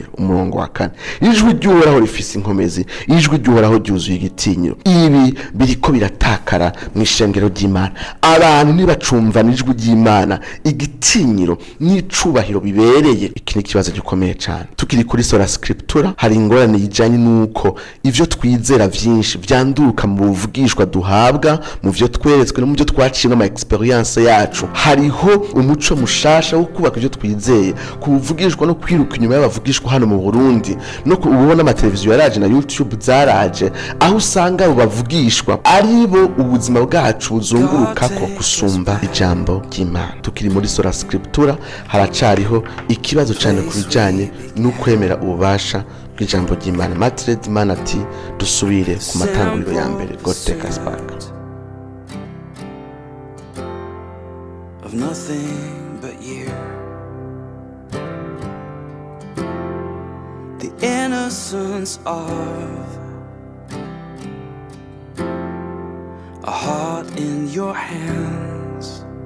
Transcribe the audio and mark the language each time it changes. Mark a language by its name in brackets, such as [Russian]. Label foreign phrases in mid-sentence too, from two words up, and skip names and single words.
[Rundi] Umurongo wa 4, ijwi ry'Uhoraho rifise inkomezi, ijwi ry'Uhoraho ryuzuye igitinyiro. Ibi biriko biratakara mu ishengero ry'Imana. Abantu nibacumva n'ijwi ry'Imana, igitinyiro n'icubahiro bibereye. Iki ni kibazo gikomeye cyane. Tukiri kuri [Latin] sola scriptura, [Rundi] hari ingorane yijanye nuko ivyo twizera vyinshi vyanduka mu buvugishwa duhabwa tuvuga mu byo tweretswe no mu byo twaciye ama experience yacu hariho umuco mushasha wo kubaka ibyo twizeye kuvugishwa no kwiruka inyuma y'abavugishwa hano mu Burundi no ubona ama televiziyo yaraje na YouTube zaraje aho usanga abo bavugishwa ari bo ubuzima bwacu buzunguruka ko gusumba ijambo ry'Imana. Tukiri muri [Latin] Sola Scriptura [Rundi] haracariho ikibazo cyane kubijanye no kwemera ububasha bw'ijambo ry'Imana. Matre Imana ati dusubire ku matanguriro ya mbere. [English] God take us back. Of nothing but you, the innocence of a heart in your hands.